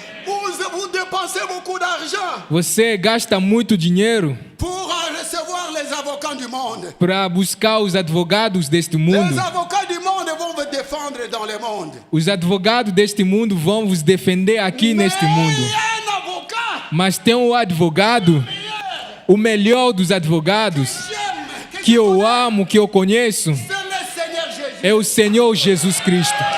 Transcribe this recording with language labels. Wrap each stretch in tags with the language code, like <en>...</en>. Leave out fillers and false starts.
<fr>Vous dépensez beaucoup d'argent</fr> <pt>Você gasta muito dinheiro</pt> <fr>pour recevoir les avocats du monde.</fr> <pt>para buscar os advogados deste mundo.</pt> <fr>Les avocats du monde vont vous défendre dans le monde.</fr> <pt>Os advogados deste mundo vão vos defender aqui neste</pt> <fr>Mais</fr> <pt>mundo.</pt> <fr>il y a un avocat</fr> <pt>Mas tem um advogado, o melhor dos advogados,</pt> <fr>j'aime,</fr> <pt>que eu amo, que eu conheço,</pt> <fr>c'est le Seigneur Jésus.</fr> <pt>é o Senhor Jesus Cristo.</pt>